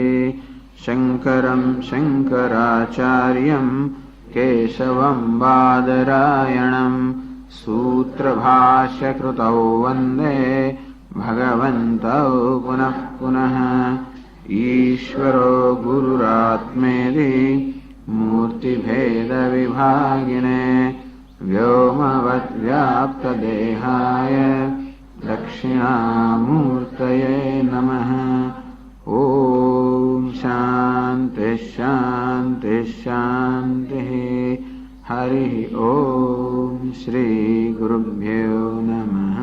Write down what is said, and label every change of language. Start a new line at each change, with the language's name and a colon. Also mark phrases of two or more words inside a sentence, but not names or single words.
Sanskrit: શંકરં શંકરાચાર્યં કેશવં બાદરાયણં સૂત્રભાષ્યકૃતૌ વંદે ભગવन्तૌ પુનઃ પુનઃ. ઈશ્વરો ગુરુરાત્મેતિ મૂર્તિભેદવિભાગિને व्योमवत् व्याप्तदेहाय दक्षिणामूर्तये नमः। ॐ शान्ति शान्ति शान्तिः। हरिः ॐ श्री गुरुभ्यो नमः।